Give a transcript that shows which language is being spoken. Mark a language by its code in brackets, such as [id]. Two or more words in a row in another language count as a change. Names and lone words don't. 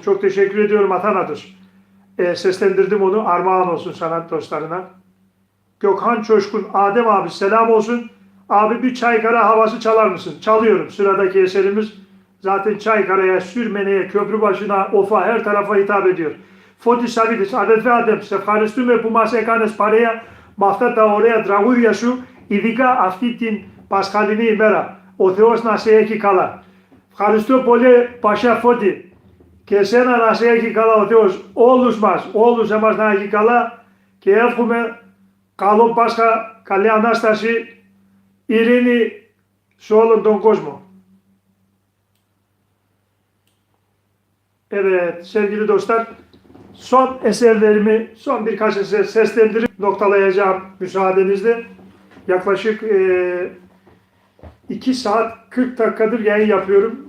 [tr] Çok teşekkür ediyorum Athanatos. Seslendirdim onu. Armağan olsun sanat dostlarına. Gökhan Çoşkun. Adem abi selam olsun. Abi bir Çaykara havası çalar mısın? Çalıyorum. Sıradaki eserimiz zaten Çaykara'ya, Sürmene'ye, Köprübaşı'na, Of'a, her tarafa hitap ediyor. [el] Φώτης Σαββίδης, αδελφέ Άντεμ, σε ευχαριστούμε που μας έκανες παρέα με αυτά τα ωραία τραγούδια σου, ειδικά αυτή την Πασχαλινή ημέρα. Ο Θεός να σε έχει καλά. Ευχαριστώ πολύ Πασιά Φώτη και εσένα να σε έχει καλά ο Θεός, όλους εμάς να έχει καλά και εύχομαι Καλό Πάσχα, καλή Ανάσταση, ειρήνη σε όλον τον κόσμο. [tr] Evet sevgili dostlar, son eserlerimi son birkaç eser seslendirip noktalayacağım müsaadenizle. Yaklaşık 2 saat 40 dakikadır yayın yapıyorum.